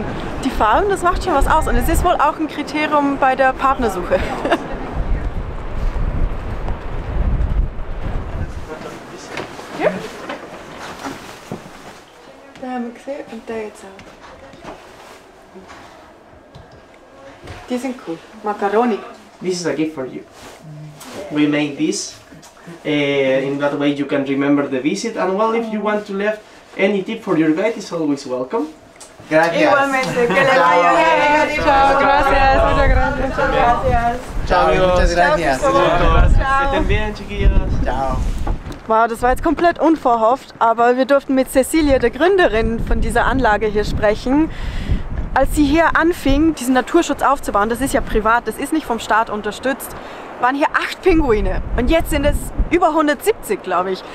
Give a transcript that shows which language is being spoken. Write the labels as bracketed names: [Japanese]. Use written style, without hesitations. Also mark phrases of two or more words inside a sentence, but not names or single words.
[German] Die Farben, das macht schon was aus. Und es ist wohl auch ein Kriterium bei der Partnersuche. Ja. Da haben wir gesehen und der jetzt auch. Die sind cool. Macaroni. [English] This is a gift for you. We made this. In that way you can remember the visit, and well, if you want to leave any tip for your guide, is always welcome. [Spanish] Gracias. Igualmente, que le vaya bien. Chao, gracias, muchas gracias. Muchas gracias. Ciao, muchas gracias. Que estén bien, chiquillos. Ciao. [German] Wow, das war jetzt komplett unverhofft, aber wir durften mit Cecilia, der Gründerin von dieser Anlage hier, sprechen. Als sie hier anfing, diesen Naturschutz aufzubauen, das ist ja privat, das ist nicht vom Staat unterstützt, waren hier 8 Pinguine und jetzt sind es über 170, glaube ich.